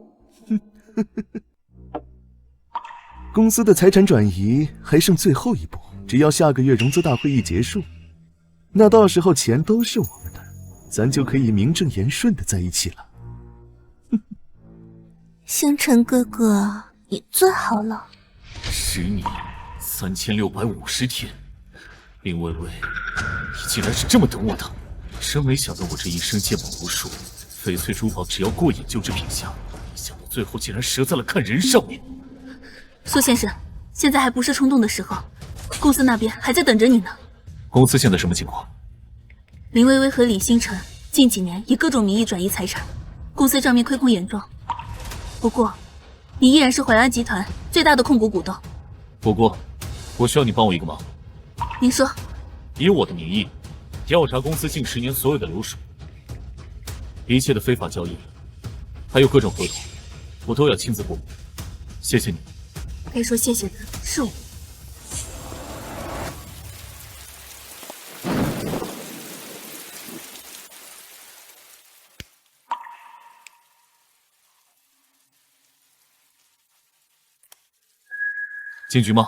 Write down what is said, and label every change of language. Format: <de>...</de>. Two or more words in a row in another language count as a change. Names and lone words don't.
<zh>公司的財產轉移還剩最後一步，只要下個月融資大會議結束，那到時候錢都是我們的，咱就可以名正言順的在一起了。星辰哥哥，你最好了。 10年3650天，林薇薇，你竟然是這麼等我的！真沒想到我這一生見聞無數，翡翠珠寶只要過眼就知品相，沒想到最後竟然折在了看人上面。蘇先生，現在還不是衝動的時候，公司那邊還在等着你呢。公司現在什麼情況？林薇薇和李星辰近幾年以各種名義轉移財產，公司賬面虧空嚴重。不過，你依然是淮安集團最大的控股股東。不過，我需要你幫我一個忙。您說。以我的名義調查公司近10年所有的流水，一切的非法交易，還有各種合同，我都要親自過目。謝謝你。該說謝謝的是我。进局吗？</zh>